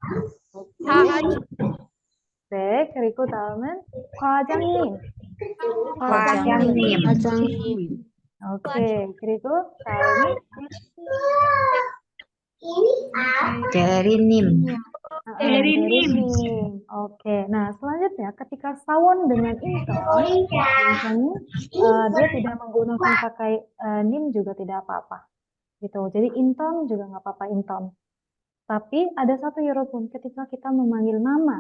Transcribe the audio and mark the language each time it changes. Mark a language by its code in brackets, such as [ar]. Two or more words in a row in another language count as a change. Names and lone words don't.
[ko] 네, 그리고 다음은 과장님. 오케이, 그리고 다음은 대리님. 대리님. [id] Oke, nah selanjutnya ketika sawon dengan inton, biasanya dia tidak menggunakan pakai nim juga tidak apa-apa. Gitu. Jadi inton juga nggak apa-apa inton. Tapi ada satu Yorobun ketika kita memanggil nama.